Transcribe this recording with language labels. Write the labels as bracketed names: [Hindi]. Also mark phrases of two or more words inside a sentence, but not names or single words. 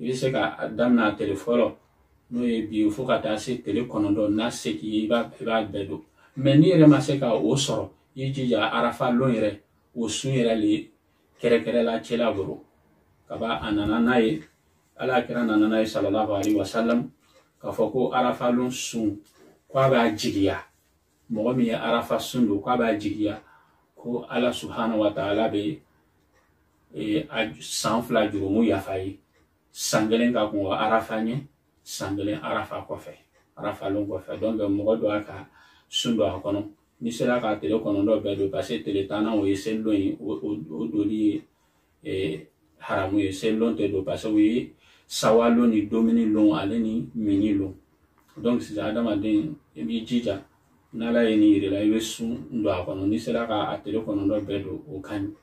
[Bambara] bɛ se ka daminɛ a tele fɔlɔ n'o ye bi fo ka taa se tele kɔnɔntɔn n'a se k'i ye i b'a bɛɛ don mais n'i yɛrɛ ma se ka o sɔrɔ i jija arafa lon yɛrɛ o sun yɛrɛ le kɛrɛkɛrɛla cɛla bolo kaba a nana n'a ye ala kɛra nana n'a ye [Arabic] صلى الله عليه وسلم [Bambara] k'a fɔ ko arafa lon sun k'a b'a jigiya mɔgɔ min ye arafa sun don k'a b'a jigiya ko ala [Arabic] سبحانه وتعالى [Bambara] bɛ san fila jurumu yafa ye san kelen ka kun arafa ɲɛ san kelen arafa kɔfɛ arafa lon kɔfɛ donc mɔgɔ dɔ a ka sun don a kɔnɔ ni sera ka tele kɔnɔntɔn bɛɛ don [French] parce que [Bambara] tele tannan o ye selilon ye o doli ye haramu ye selilon tɛ don [French] parce que [Bambara] o ye sawa lon ni domini lon ale ni mini lon donc sisan adamaden i b'i jija n'ala ye nin yir'i la i bɛ sun don a kɔnɔ ni sera ka tele kɔnɔntɔn bɛɛ don o ka